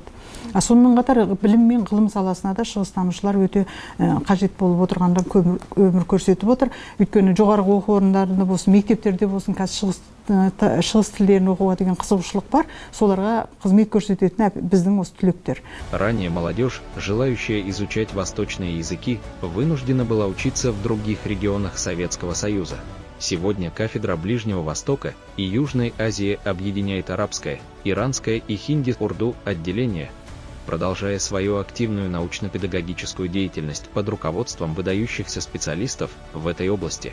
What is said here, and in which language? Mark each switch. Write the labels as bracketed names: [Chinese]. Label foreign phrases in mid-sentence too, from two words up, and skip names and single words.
[Kazakh] Сонымен қатар білім мен ғылым саласына да шығыстанушылар өте қажет болып отырғандан көп өмір көрсетіп отыр. Өйткені жоғарғы оқу орындарында болсын, мектептерде болсын, қазір шығыс тілдерін оқуға деген қызығушылық бар. Соларға қызмет көрсететін біздің осы түлектер. [Russian] Ранее молодежь, желающая изучать восточные языки, вынуждена была учиться в других регионах Советского Союза. Сегодня кафедра Ближнего Востока и Южной Азии объединяет арабское, иранское и хинди-урду отделения. продолжая свою активную научно-педагогическую деятельность под руководством выдающихся специалистов в этой области.